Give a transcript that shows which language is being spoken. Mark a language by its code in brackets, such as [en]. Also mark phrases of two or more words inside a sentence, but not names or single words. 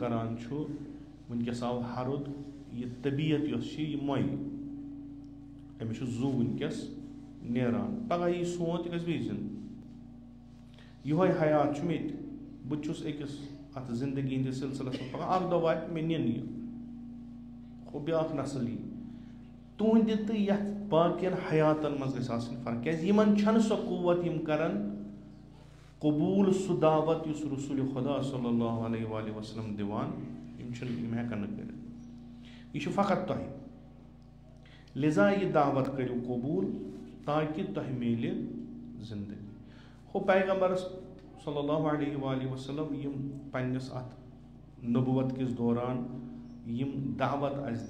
[ks] کران چھُ وٕنکیٚس آو ہرُد یہِ طبیعت یۄس چھِ یہِ مۄیہِ أمِس چھُ زُو وٕنکیٚس نیران پگاہ یی سونت یہِ گژھِ بیٚیہِ زِندٕ یِہوے حیات چھُ مےٚ تہِ بہٕ تہِ چھُس أکِس اَتھ زندگی ہِنٛدِس سِلسِلس منٛز پگاہ اکھ دۄہ واتہِ مےٚ نِنہٕ یہِ ہُہ بیٛاکھ نسل یی تُہنٛدِ تہٕ یتھ باقین حیاتن منٛز گژھِ آسٕنۍ فرق کیازِ یِمن چھنہٕ سۄ قوت یِم کرن قبوٗل سُہ دعوت یُس رسول خدا [ar] صلی اللہ علیہ وآلہ وسلم [ks] دِوان یِم ہٮ۪کن نہٕ کٔرِتھ یہِ چھُ فقط تۄہہِ لِذا یہِ دعوت کٔرِو قبوٗل تاکہِ تۄہہِ میلہِ زندگی ہُہ پیغمبرس [ar] صلی اللہ علیہ وآلہ وسلم [ks] یِم پننِس اتھ نبوت کِس دوران یِم دعوت اسہِ